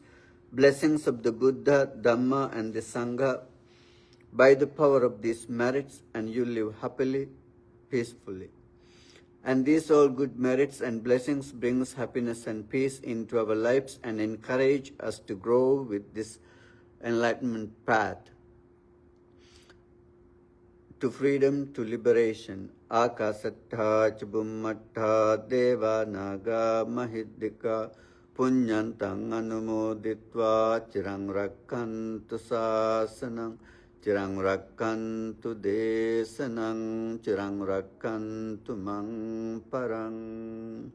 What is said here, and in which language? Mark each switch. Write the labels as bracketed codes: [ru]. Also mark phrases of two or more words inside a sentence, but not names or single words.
[en] Blessings of the Buddha, Dhamma, and the Sangha by the power of these merits, and you live happily, peacefully. And these all good merits and blessings brings happiness and peace into our lives and encourage us to grow with this enlightenment path to freedom, to liberation. [pi] Akasattha chubummattha deva naga mahiddhika punyantang anumoditva chirang rakkantu sasanang chirang rakkantu desanang chirang rakkantu mang parang